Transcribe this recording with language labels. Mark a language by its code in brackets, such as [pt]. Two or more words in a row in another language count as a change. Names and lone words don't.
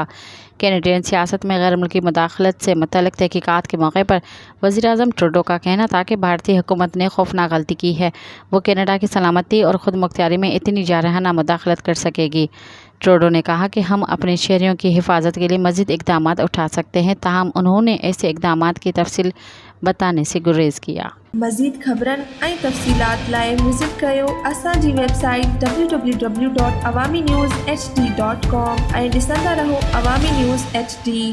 [ur] کینیڈین سیاست میں غیر ملکی مداخلت سے متعلق تحقیقات کے موقع پر وزیر اعظم ٹروڈو کا کہنا تھا کہ بھارتی حکومت نے خوفناک غلطی کی ہے، وہ کینیڈا کی سلامتی اور خود مختاری میں اتنی جارحانہ مداخلت کر سکے گی۔ ٹروڈو نے کہا کہ ہم اپنے شہریوں کی حفاظت کے لیے مزید اقدامات اٹھا سکتے ہیں، تاہم انہوں نے ایسے اقدامات کی تفصیل بتانے سے گریز کیا۔ [sd] مزید خبرن ऐं तफ़सीलात लाइ विज़िट कयो असांजी वेबसाइट www.awamiNewsHD.com ऐं ॾिसंदा रहो अवामी न्यूज़ HD।